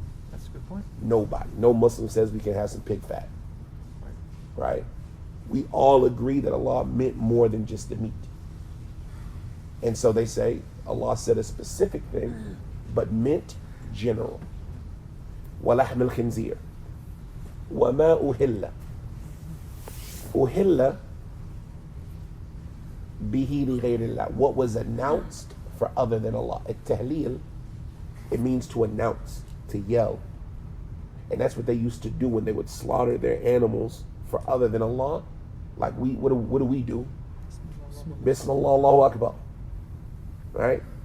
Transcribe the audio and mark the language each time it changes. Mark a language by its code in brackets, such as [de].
[en] That's a good point. Nobody. No Muslim says we can have some pig fat. Right. Right? We all agree that Allah meant more than just the meat. And so they say Allah said a specific thing, but meant general. [ar] وَلَحْمِ الْخِنْزِيرِ وَمَا أُهِلَّ. Uhilla bihi li ghayrillah. [en] What was announced for other than Allah. At-tahleel, it means to announce, to yell. And that's what they used to do when they would slaughter their animals for other than Allah. Like what do we do? Bismillah, Allahu Akbar. Right?